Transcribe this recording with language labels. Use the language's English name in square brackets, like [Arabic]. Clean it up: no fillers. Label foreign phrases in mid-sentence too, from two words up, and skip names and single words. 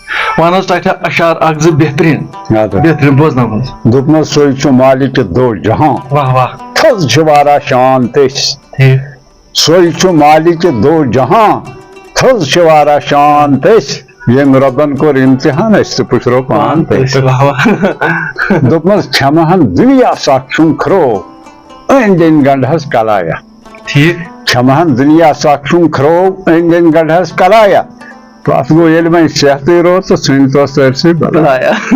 [Kashmiri] ون حظ تتہِ اشعار اکھ زٕ بہتریٖن بوزناوان دوٚپمَس سُے چھُ مالِکِ دو جہاں واہ واہ تھٔز چھِ واریاہ شان تٔسۍ ٹھیٖک سُے چھُ مالِکِ دو جہاں تھٔز چھِ واریاہ شان تٔسۍ ییٚمۍ رۄبن کوٚر اِمتِحان أسۍ تہِ پُشرو پان تٔسۍ واہ واہ دوٚپمَس کھٮ۪مہن دُنیا سکھ چھُم کھرو أنٛدۍ أنٛدۍ گنڈہس کلایا ٹھیٖک کھٮ۪مہن دُنیا سکھ چھُم کھرو أنٛدۍ أنٛدۍ گنڈہس کلایا پتہٕ گوٚو ییٚلہِ وۄنۍ صحتٕے روٗد تہٕ ژھٕنۍ توس سٲرسٕے بلایا